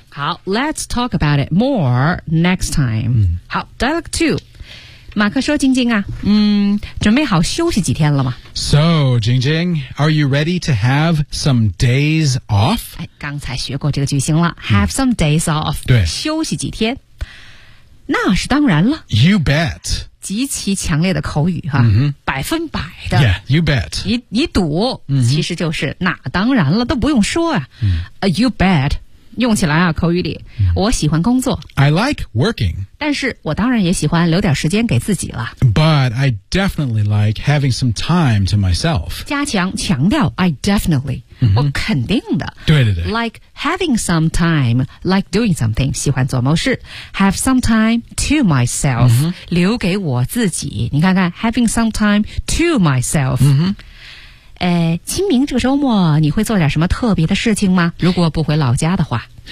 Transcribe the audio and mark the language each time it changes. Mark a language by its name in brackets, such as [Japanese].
[English] 好 let's talk about it more next time.、好 dialogue 2. [Chinese] 马克说晶晶啊、准备好休息几天了吗 [English] So, 晶晶 are you ready to have some days off? [Chinese] 刚才学过这个句型了 [English] have some days off. [Chinese] 对休息几天。那是当然了 [English] You bet [Chinese] 极其强烈的口语、百分百的 [English] Yeah, you bet [Chinese] 你赌、其实就是那当然了都不用说啊、 [English] You bet [Chinese] 用起来啊口语里、我喜欢工作 [English] I like working [Chinese] 但是我当然也喜欢留点时间给自己了 [English] But I definitely like having some time to myself [Chinese] 加强强调 [English] I definitely [Chinese] 我肯定的对对对 [English] Like having some time Like doing something [Chinese] 喜欢做某事 [English] Have some time to myself、 [Chinese] 留给我自己你看看 [English] Having some time to myself、 [Chinese] 清明这个周末你会做点什么特别的事情吗如果不回老家的话